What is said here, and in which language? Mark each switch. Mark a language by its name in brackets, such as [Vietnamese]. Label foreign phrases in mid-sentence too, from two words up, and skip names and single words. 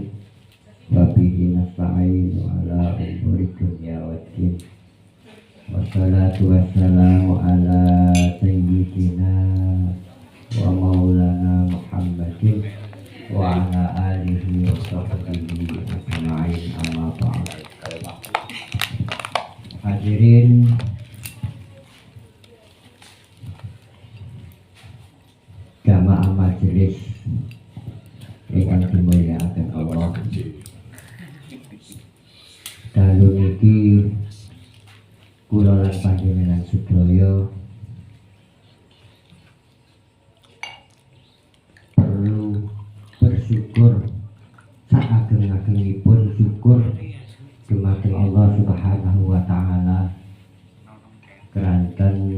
[Arabic] وبه نستعين على أمور الدنيا والدين. والصلاة والسلام على سيدنا ومولانا محمد وعلى آله وصحبه أجمعين، أما بعد. [Javanese] Hadirin jamaah majelis ingkang dimulyakaken Allah. Dalu niki kula lan panjenengan sedaya perlu bersyukur saageng-agengipun syukur dumateng [Arabic] الله سبحانه وتعالى [Javanese] keranten